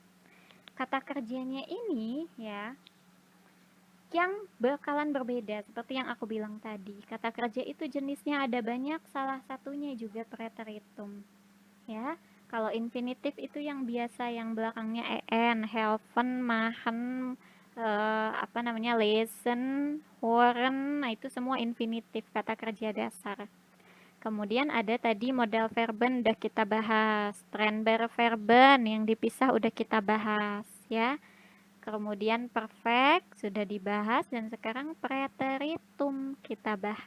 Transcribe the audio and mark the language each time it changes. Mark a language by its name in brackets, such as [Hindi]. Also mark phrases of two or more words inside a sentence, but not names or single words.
[Indonesian] Kata kerjanya ini ya yang bakalan berbeda seperti yang aku bilang tadi. Kata kerja itu jenisnya ada banyak, salah satunya juga preteritum. Ya, kalau infinitif itu yang biasa yang belakangnya en, [German] helfen, machen, lesen, hören, [Indonesian] nah itu semua infinitif kata kerja dasar. Kemudian ada tadi [German] modal verben [Indonesian] udah kita bahas, [German] trennbare verben [Indonesian] yang dipisah udah kita bahas ya. Kemudian perfect sudah dibahas dan sekarang preteritum kita bahas.